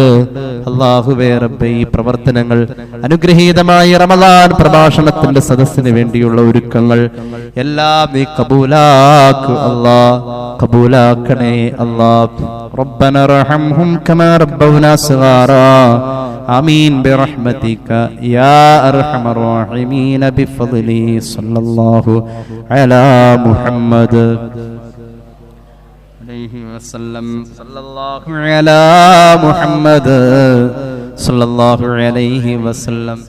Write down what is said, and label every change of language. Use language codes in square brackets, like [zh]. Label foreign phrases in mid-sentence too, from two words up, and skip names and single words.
[ml] അല്ലാഹുവേ റബ്ബേ, ഈ പ്രവർത്തനങ്ങൾ അനുഗ്രഹീതമായ റമളാൻ പ്രഭാഷണത്തിന്റെ സദസ്സിന് വേണ്ടിയുള്ള ഒരുക്കങ്ങൾ എല്ലാം നീ കബൂലാക്കു അല്ലാഹ്. കബൂലാക്കണേ അല്ലാഹ്. [ar] ربنا ارحمهم كما ربونا صغارا. آمين برحمتك يا أرحم الراحمين بفضله صلى الله على محمد عليه وسلم. صلى الله على محمد صلى الله عليه وسلم.